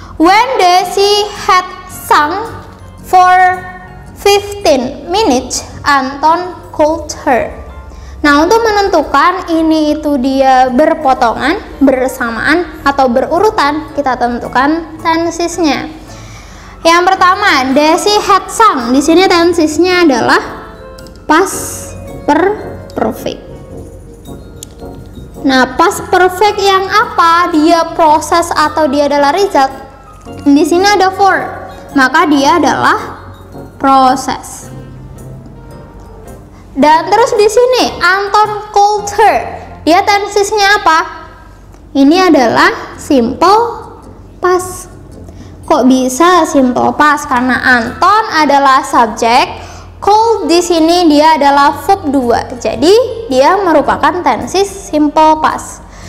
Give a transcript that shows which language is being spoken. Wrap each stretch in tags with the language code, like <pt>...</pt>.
<en>When Daisy had sung for 15 minutes, Anton called her.</en> <id>Nah, untuk menentukan ini itu dia berpotongan, bersamaan, atau berurutan, kita tentukan tensesnya. Yang pertama,</id> <en>Daisy had sung.</en> <id>Di sini tensesnya adalah past perfect. Nah, past perfect yang apa? Dia proses atau dia adalah result? Di sini ada for, maka dia adalah proses. Dan terus di sini</id> <en>Anton called her.</en> <id>Dia tensesnya apa? Ini adalah simple past. Kok bisa simple past? Karena Anton adalah subjek, Cold di sini dia adalah verb 2. Jadi dia merupakan tenses simple past.</id>